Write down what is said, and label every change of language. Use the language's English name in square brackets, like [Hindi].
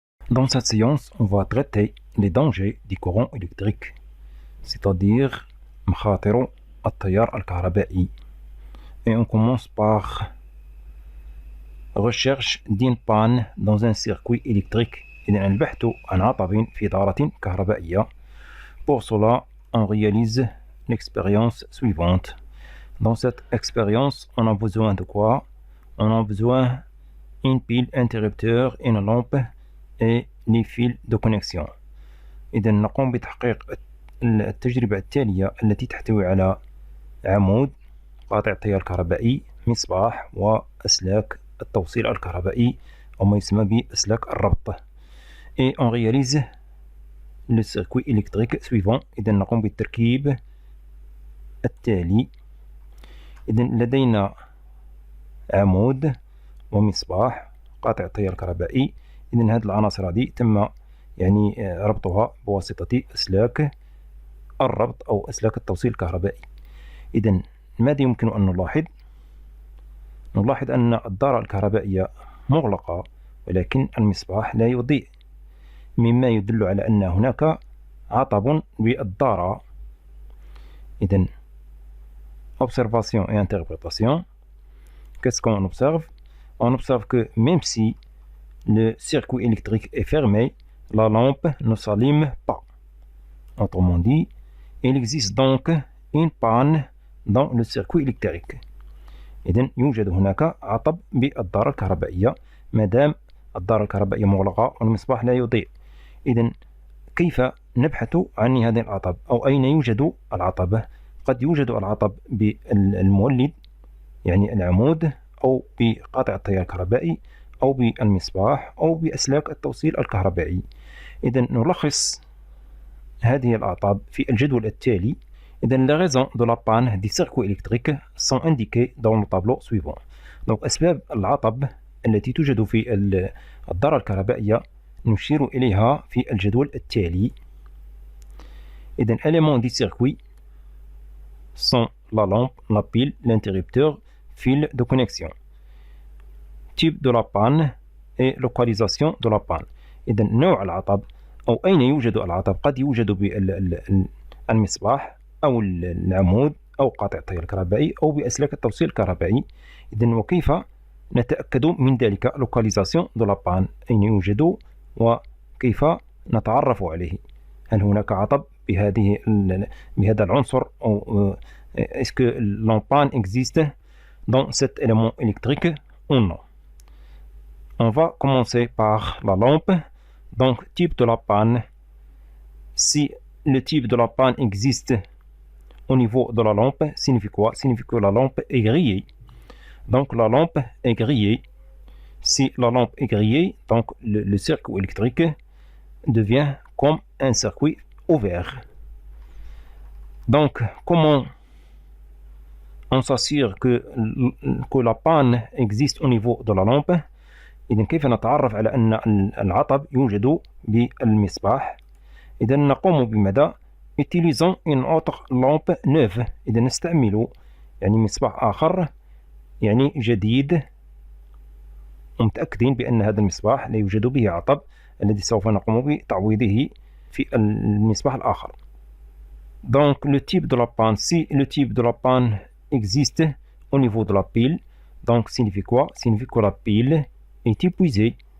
[French] Dans cette séance, on va traiter les dangers du courant électrique, c'est-à-dire [Arabic] مخاطر التيار الكهربائي. [French] Et on commence par recherche d'une panne dans un circuit électrique. [Arabic] إذن البحث عن عطب في دارة كهربائية. [French] Pour cela, on réalise l'expérience suivante. Dans cette expérience, on a besoin de quoi? On a besoin d'une pile interrupteur, une lampe et les fils de connexion. [Arabic] إذا نقوم بتحقيق التجربة التالية التي تحتوي على عمود قاطع التيار الكهربائي، مصباح، وأسلاك التوصيل الكهربائي أو ما يسمى بأسلاك الربط. [French] Et on réalise le circuit électrique suivant. [Arabic] إذا نقوم بالتركيب التالي. إذا لدينا عمود ومصباح قاطع التيار الكهربائي. إذن هذه العناصر هذه تم ربطها بواسطة أسلاك الربط أو أسلاك التوصيل الكهربائي. إذن ماذا يمكن أن نلاحظ؟ نلاحظ أن الدارة الكهربائية مغلقة ولكن المصباح لا يضيء، مما يدل على أن هناك عطب بالدارة. [French] إذن observation et interprétation. Qu'est-ce qu'on observe? On observe que même si le circuit électrique est fermé, la lampe ne s'allume pas. Autrement dit, il existe donc une panne dans le circuit électrique. [Arabic] إذن يوجد هناك عطب بالدارة الكهربائية ما دام الدارة الكهربائية مغلقة والمصباح لا يضيء. إذن كيف نبحث عن هذا العطب أو أين يوجد العطب؟ قد يوجد العطب بالمولد يعني العمود أو بقاطع التيار الكهربائي أو بالمصباح أو بأسلاك التوصيل الكهربائي. إذن نلخص هذه الأعطاب في الجدول التالي. [French] إذن les raisons de la panne du circuit électrique sont indiquées dans le tableau suivant. [Arabic] Donc أسباب العطب التي توجد في الدارة الكهربائية نشير إليها في الجدول التالي. [French] إذن éléments du circuit sont la lampe, la pile, l'interrupteur, fil de connexion. Type de la panne et localisation de la panne. [Arabic] إذا نوع العطب أو أين يوجد العطب قد يوجد بالمصباح أو العمود أو قاطع التيار الكهربائي أو بأسلاك التوصيل الكهربائي. إذا وكيف نتأكد من ذلك؟ [French] localisation de la panne، [Arabic] أين يوجد وكيف نتعرف عليه؟ هل هناك عطب بهذا العنصر أو [French] est-ce que la panne existe dans cet élément électrique ou non? On va commencer par la lampe. Donc, type de la panne. Si le type de la panne existe au niveau de la lampe, signifie quoi? Signifie que la lampe est grillée. Donc, la lampe est grillée. Si la lampe est grillée, donc le circuit électrique devient comme un circuit ouvert. Donc, comment on s'assure que la panne existe au niveau de la lampe؟ [Arabic] إذن كيف نتعرف على أن العطب يوجد بالمصباح؟ إذن نقوم بماذا؟ [French] utilisons une autre lampe neuve. [Arabic] إذن نستعمل مصباح آخر جديد ومتأكدين بأن هذا المصباح لا يوجد به عطب الذي سوف نقوم بتعويضه في المصباح الآخر. [French] Donc le type de la panne, si le type de la panne existe au niveau de la pile, donc signifie quoi? Signifie que la pile est épuisée.